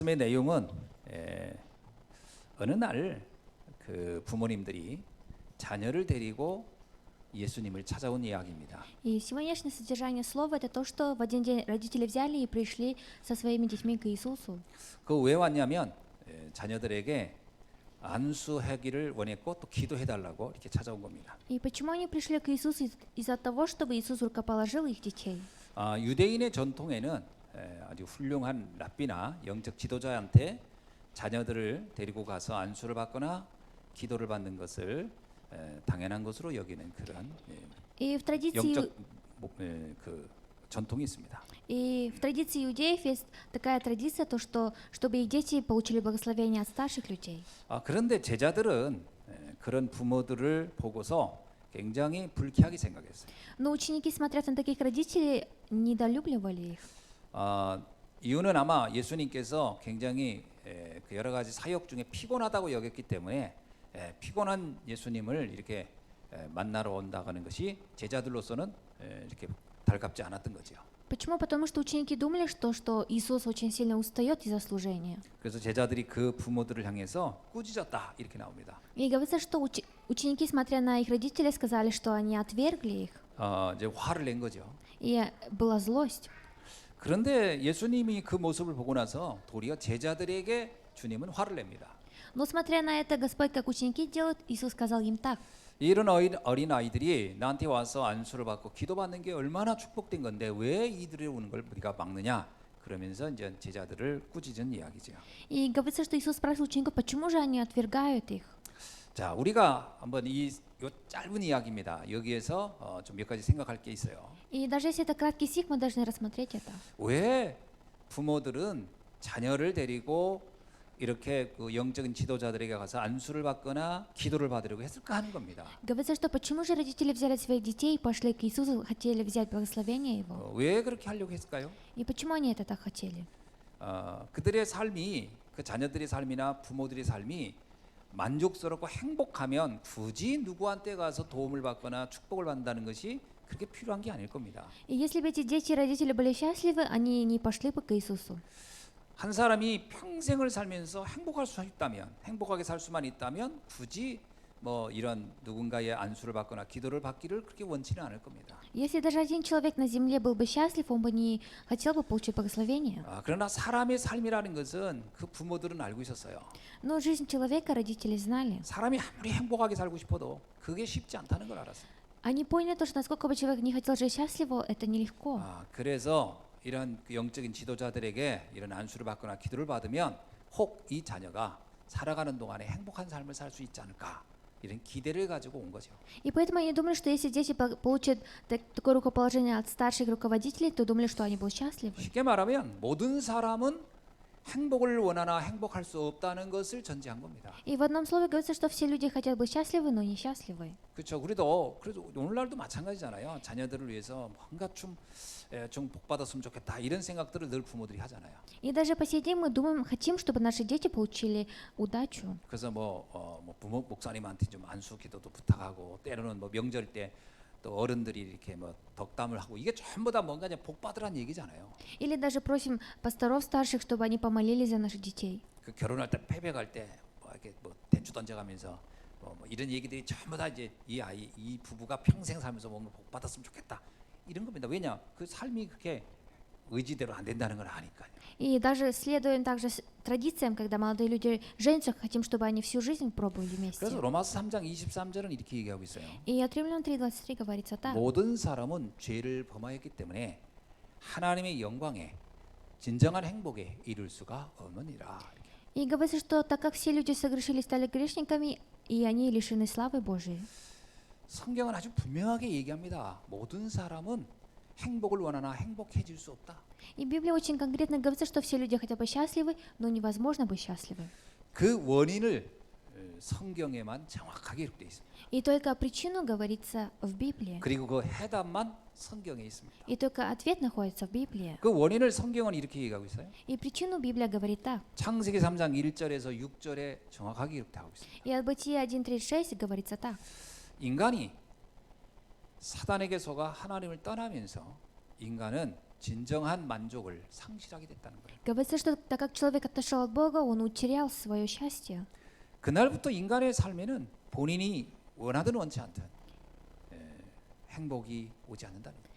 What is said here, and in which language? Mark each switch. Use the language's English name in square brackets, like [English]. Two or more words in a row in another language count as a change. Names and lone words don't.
[Korean] 말씀의 내용은 어느 날 그 부모님들이 자녀를 데리고 예수님을 찾아온 이야기입니다. [Russian] И сегодняшнее содержание слова это то, что в один день родители взяли и пришли со своими детьми к Иисусу. [Korean] 그 왜 왔냐면 자녀들에게 안수하기를 원했고 또 기도해달라고 이렇게 찾아온 겁니다. [Russian] И почему они пришли к Иисусу? Из-за того, чтобы Иисус рукоположил их детей. [Korean] 유대인의 전통에는 아주 훌륭한 랍비나 영적 지도자한테 자녀들을 데리고 가서 안수를 받거나 기도를 받는 것을 당연한 것으로 여기는 그런 [Russian] И в традиции [Korean] 영적 그 전통이 있습니다. [Russian] И в традиции иудеев есть такая традиция, то что чтобы их дети получили благословение от старших людей. [Korean] 그런데 제자들은 그런 부모들을 보고서 굉장히 불쾌하게 생각했어요. [Russian] Но ученики, смотря на таких родителей, недолюбливали их. [Korean] 이유는 아마 예수님께서 굉장히 그 여러 가지 사역 중에 피곤하다고 여겼기 때문에 피곤한 예수님을 이렇게 만나러 온다는 것이 제자들로서는 이렇게 달갑지 않았던 거죠. [Russian] Почему? Потому что ученики думали, что Иисус очень сильно устает из-за служения. [Korean] 그래서 제자들이 그 부모들을 향해서 꾸짖었다 이렇게 나옵니다. [Russian] И говорится, что ученики, смотря на их родителей, сказали, что они отвергли их. [Korean] 이제 화를 낸 거죠. [Russian] И была злость. [Korean] 그런데 예수님이 그 모습을 보고 나서 도리어 제자들에게 주님은 화를 냅니다. [Russian] Но смотря на это, Господь, как ученики делают, Иисус сказал им так. [Korean] 이런 어린 아이들이 나한테 와서 안수를 받고 기도받는 게 얼마나 축복된 건데 왜 이들이 오는 걸 우리가 막느냐? 그러면서 이제 제자들을 꾸짖은 이야기죠. [Russian] И говорится, что Иисус спрашивал учеников, почему же они отвергают их. [Korean] 자, 우리가 한번 이 짧은 이야기입니다. 여기에서 좀 몇 가지 생각할 게 있어요. [Russian] И даже если это краткий стих, мы должны рассмотреть это. [Korean] 왜 부모들은 자녀를 데리고 이렇게 그 영적인 지도자들에게 가서 안수를 받거나 기도를 받으려고 했을까 하는 겁니다. [Russian] Говорится, что почему же родители взяли своих детей и пошли к Иисусу, хотели взять благословение Его? [Korean] 왜 그렇게 하려고 했을까요? [Russian] И почему они это так хотели? [Korean] 그들의 삶이 그 자녀들의 삶이나 부모들의 삶이 만족스럽고 행복하면 굳이 누구한테 가서 도움을 받거나 축복을 받는다는 것이 그렇게 필요한 게 아닐 겁니다. [Russian] И если бы эти дети и родители были счастливы, они не пошли бы к Иисусу. [Korean] 한 사람이 평생을 살면서 행복할 수 있다면, 행복하게 살 수만 있다면 굳이 뭐 이런 누군가의 안수를 받거나 기도를 받기를 그렇게 원치는 않을 겁니다. [Russian] Если даже один человек на земле был бы счастлив, он бы не хотел бы получить благословение. [Korean] 그러나 사람의 삶이라는 것은 그 부모들은 알고 있었어요. [Russian] Но жизнь человека родители знали. [Korean] 사람이 아무리 행복하게 살고 싶어도 그게 쉽지 않다는 걸 알았어요. [Russian] Они поняли то, что насколько бы человек не хотел жить счастливо, это нелегко. [Korean] 그래서 이런 그 영적인 지도자들에게 이런 안수를 받거나 기도를 받으면 혹 이 자녀가 살아가는 동안에 행복한 삶을 살 수 있지 않을까 이런 기대를 가지고 온 거죠. [Russian] И поэтому они думали, что если дети получат такое рукоположение от старших руководителей, то думали, что они будут счастливы. [Korean] 쉽게 말하면 모든 사람은 행복을 원하나 행복할 수 없다는 것을 전제한 겁니다. [Russian] И в одном слове говорится, что все люди хотят быть счастливы, но несчастливы. [Korean] 그렇죠. 우리도 그래도 오늘날도 마찬가지잖아요. 자녀들을 위해서 뭔가 좀 복 받았으면 좋겠다 이런 생각들을 늘 부모들이 하잖아요. [Russian] И даже по сей день мы думаем, хотим, чтобы наши дети получили удачу. [Korean] 그래서 뭐 부모 목사님한테 좀 안수 기도도 부탁하고 때로는 뭐 명절 때 또 어른들이 이렇게 뭐 덕담을 하고 이게 전부 다 뭔가 그냥 복 받으라는 얘기잖아요. [Russian] Или даже просим пасторов старших, чтобы они помолились за наших детей. [Korean] 그 결혼할 때 패배갈 때 뭐 이렇게 뭐 대추 던져가면서 뭐 이런 얘기들이 전부 다 이제 이 부부가 평생 살면서 뭔가 복 받았으면 좋겠다 이런 겁니다. 왜냐 그 삶이 그렇게 의지대로 안 된다는 걸 아니까요. [Russian] И даже следуем также традициям, когда молодые люди женятся, хотим, чтобы они всю жизнь пробовали [Korean] 그래서 [Russian] вместе. [Korean] 로마서 3장 23절은 이렇게 얘기하고 있어요. [Russian] И от Римлян 3:23 говорится так. [Korean] 모든 사람은 죄를 범하였기 때문에 하나님의 영광에 진정한 행복에 이룰 수가 없느니라. [Russian] И говорится, что так как все люди согрешили, стали грешниками, и они лишены славы Божией. [Korean] 성경은 아주 분명하게 얘기합니다. 모든 사람은 행복을 원하나 행복해질 수 없다. [Russian] И Библия очень конкретно говорится, что все люди хотят быть счастливы, но невозможно быть счастливы. [Korean] 그 원인을 성경에만 정확하게 기록되어 있습니다. [Russian] И только причину говорится в Библии. [Korean] 그리고 그 해답만 성경에 있습니다. [Russian] И только ответ находится в Библии. [Korean] 그 원인을 성경은 이렇게 얘기하고 있어요. [Russian] И причину Библия говорит так. [Korean] 창세기 3장 1절에서 6절에 정확하게 기록되고 있습니다. [Russian] И от Бытия 1:36 говорится так. [Korean] 인간이 사단에게 속아 하나님을 떠나면서 인간은 진정한 만족을 상실하게 됐다는 거예요. [Russian] Говорится, что так как человек отошел от Бога, он утерял свое счастье. [Korean] 그날부터 인간의 삶에는 본인이 원하든 원치 않든 행복이 오지 않는다는 거예요.